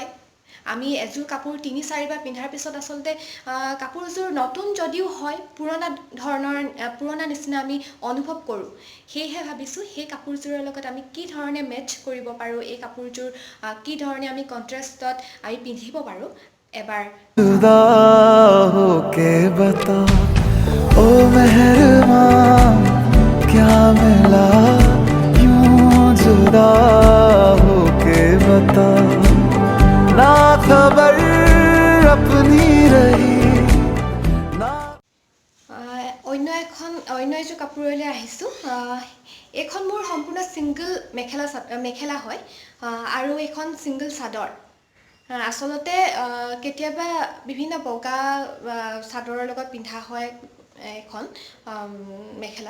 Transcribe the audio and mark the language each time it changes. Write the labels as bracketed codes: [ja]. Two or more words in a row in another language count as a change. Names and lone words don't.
[as] আমি এযোৰ কাপোৰ ৩-৪বাৰ পিন্ধাৰ পিছত আচলতে কাপোৰযোৰ নতুন যদিও হয়, পুৰণা নিচিনা আমি অনুভৱ কৰোঁ। সেয়েহে ভাবিছোঁ সেই কাপোৰযোৰৰ লগত আমি কি ধৰণে মেটচ কৰিব পাৰোঁ, এই কাপোৰযোৰ কি ধৰণে আমি কণ্ট্ৰাষ্টত আমি পিন্ধিব পাৰোঁ এবাৰ [hi] जुदा होके बता ओ मेहरबान क्या मिला यूं जुदा होके बता ना खबर अपनी रही ना [as] অন্য এযোৰ কাপোৰলৈ আহিছোঁ। এইখন মোৰ সম্পূৰ্ণ ছিংগল মেখেলা হয়, আৰু এইখন ছিংগল চাদৰ। আচলতে কেতিয়াবা বিভিন্ন বগা চাদৰৰ লগত পিন্ধা হয় এখন মেখেলা।